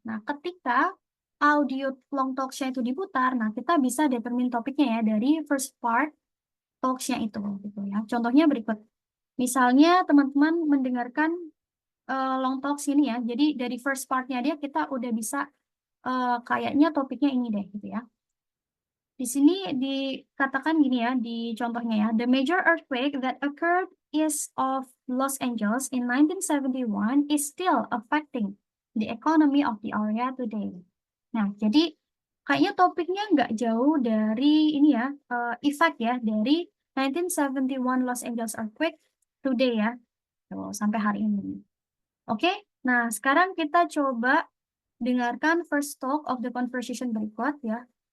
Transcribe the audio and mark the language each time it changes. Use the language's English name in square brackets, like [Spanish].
[Indonesian] Nah, ketika audio long talks-nya itu diputar, nah, kita bisa determine topiknya ya dari [English] first part talks-nya [Indonesian] itu, gitu ya. Contohnya berikut. Misalnya teman-teman mendengarkan long talks ini ya, jadi dari [English] first part-nya [Indonesian] dia kita udah bisa kayaknya topiknya ini deh gitu ya. Di sini dikatakan gini ya, di contohnya ya, [English] the major earthquake that occurred east of Los Angeles in 1971 is still affecting the economy of the area today. [Indonesian] Nah, jadi kayaknya topiknya nggak jauh dari ini ya, effect ya, dari [English] 1971 Los Angeles earthquake today [Indonesian] ya, tuh, sampai hari ini. Oke, nah sekarang kita coba dengarkan [English] first talk of the conversation [Indonesian] berikut ya.